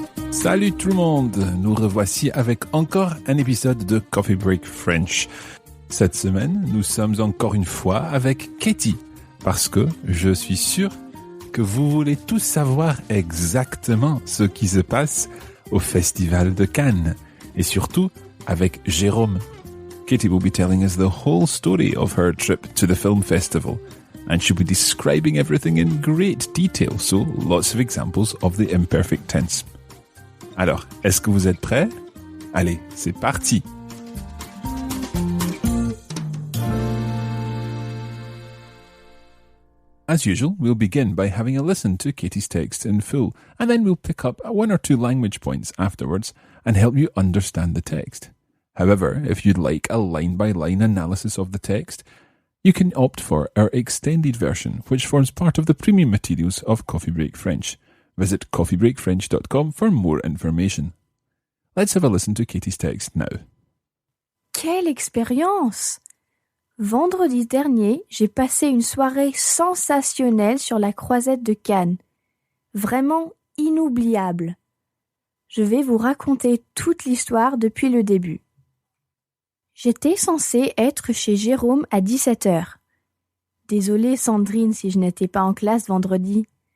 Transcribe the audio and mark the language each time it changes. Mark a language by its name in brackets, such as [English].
[French] Salut tout le monde, nous revoici avec encore un épisode de Coffee Break French. Cette semaine, nous sommes encore une fois avec Katie, parce que je suis sûr que vous voulez tous savoir exactement ce qui se passe au Festival de Cannes, et surtout avec Jérôme. [English] Katie will be telling us the whole story of her trip to the film festival, and she'll be describing everything in great detail, so lots of examples of the imperfect tense. [French] Alors, est-ce que vous êtes prêts? Allez, c'est parti! [English] As usual, we'll begin by having a listen to Katie's text in full, and then we'll pick up one or two language points afterwards and help you understand the text. However, if you'd like a line-by-line analysis of the text, you can opt for our extended version, which forms part of the premium materials of Coffee Break French. Visit coffeebreakfrench.com for more information. Let's have a listen to Katie's text now. [French] Quelle expérience! Vendredi dernier, j'ai passé une soirée sensationnelle sur la croisette de Cannes. Vraiment inoubliable. Je vais vous raconter toute l'histoire depuis le début. J'étais censée être chez Jérôme à 17h. Désolée Sandrine si je n'étais pas en classe vendredi.